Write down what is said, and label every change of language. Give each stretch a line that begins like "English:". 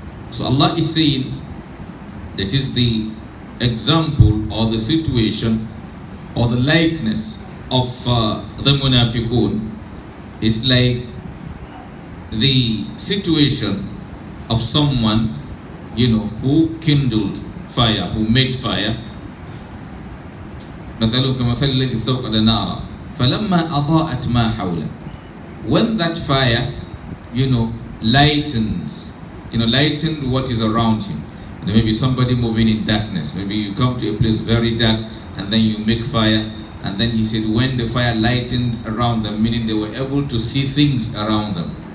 English: So Allah is saying that is the example or the situation or the likeness of the munafiqun is like the situation of someone who kindled fire, who made fire.
Arabic: مثلهم كمثل الذي استوقد نارا فلما أضاءت ما حوله.
English: When that fire lightened what is around him. Maybe somebody moving in darkness. Maybe you come to a place very dark and then you make fire. And then he said when the fire lightened around them, meaning they were able to see things around them.